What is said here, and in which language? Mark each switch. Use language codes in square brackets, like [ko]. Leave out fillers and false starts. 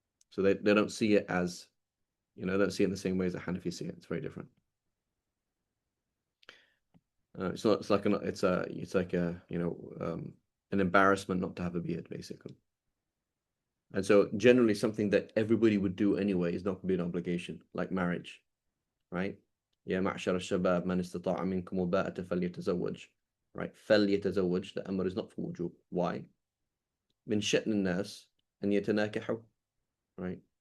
[en] So they don't see it as, don't see it in the same way as the Hanafi see it. It's very different. It's not. It's like an embarrassment not to have a beard, basically. And so generally, something that everybody would do anyway is not going to be an obligation, like marriage, right? [ar] يا معشر الشباب من استطاع منكم الباءة فليتزوج, right? [en] فليتزوج, the amr is not for wujub. Why? [ar] من شأن الناس أن يتناكحوا, right?